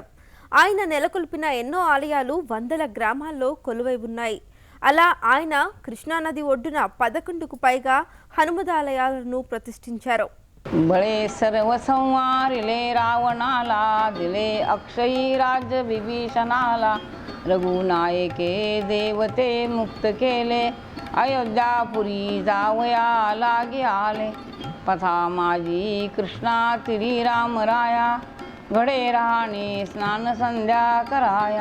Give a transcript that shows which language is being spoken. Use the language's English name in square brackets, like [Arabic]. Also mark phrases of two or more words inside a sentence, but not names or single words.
[Telugu] ఆయన నెలకొల్పిన ఎన్నో ఆలయాలు వందల గ్రామాల్లో కొలువై ఉన్నాయి. అలా ఆయన కృష్ణానది ఒడ్డున 11కు పైగా హనుమదాలయాలను ప్రతిష్ఠించారు. [Marathi] बळे सर्व संवारिले रावणाला, दिले अक्षयी राज्य विभीषणाला. रघुनायके देवते मुक्त केले, अयोध्यापुरी जावया लागे आले. पथा माझी कृष्णा तिरी रामराया, घडे राहणे स्नान संध्या कराया.